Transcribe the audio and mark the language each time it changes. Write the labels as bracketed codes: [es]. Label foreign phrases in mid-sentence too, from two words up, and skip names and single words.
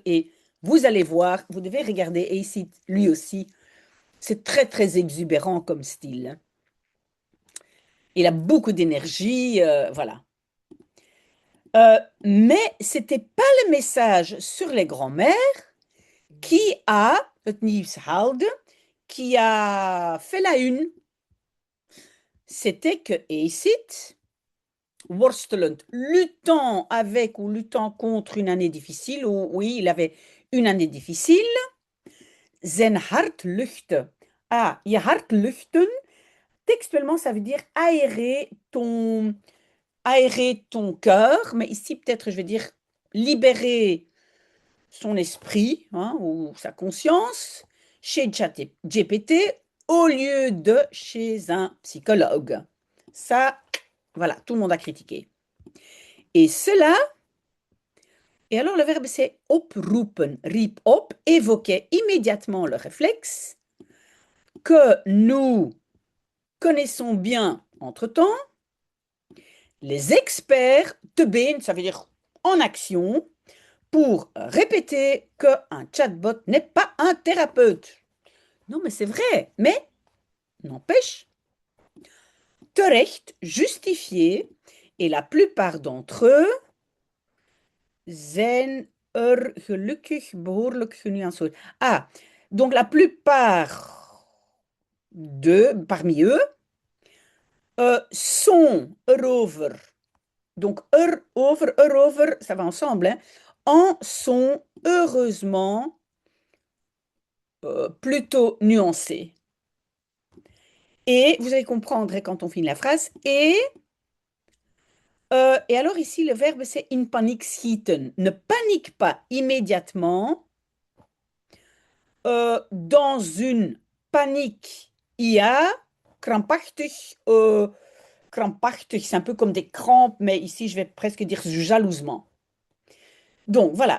[fr] Et vous allez voir, vous devez regarder ACID lui aussi. C'est très, très exubérant comme style. Il a beaucoup d'énergie, voilà. Mais ce n'était pas le message sur les grands-mères qui a, [nl] het nieuws haalde, [fr] qui a fait la une. C'était que ACID, worstelend, luttant avec ou luttant contre une année difficile, ou oui, il avait une année difficile, [nl] zijn hart luchten. Ah, je hart luchten, [fr] textuellement, ça veut dire aérer ton cœur, mais ici, peut-être, je vais dire libérer son esprit hein, ou sa conscience chez GPT au lieu de chez un psychologue. Ça, voilà, tout le monde a critiqué. Et cela, et alors le verbe c'est [nl] oproepen, riep op, [fr] évoquait immédiatement le réflexe que nous connaissons bien entre-temps. Les experts [nl] te been, [fr] ça veut dire en action, pour répéter qu'un chatbot n'est pas un thérapeute. Non, mais c'est vrai. Mais, n'empêche, terecht, justifié, et la plupart d'entre eux [nl] zijn gelukkig behoorlijk genuanceerd. [fr] Ah, donc la plupart parmi eux sont erover. Donc erover, ça va ensemble, hein, en sont heureusement plutôt nuancé. Et vous allez comprendre quand on finit la phrase. Et alors ici, le verbe, c'est [nl] in paniek schieten. [fr] Ne panique pas immédiatement dans une panique. IA, krampachtig. Krampachtig, c'est un peu comme des crampes, mais ici, je vais presque dire jalousement. Donc, voilà.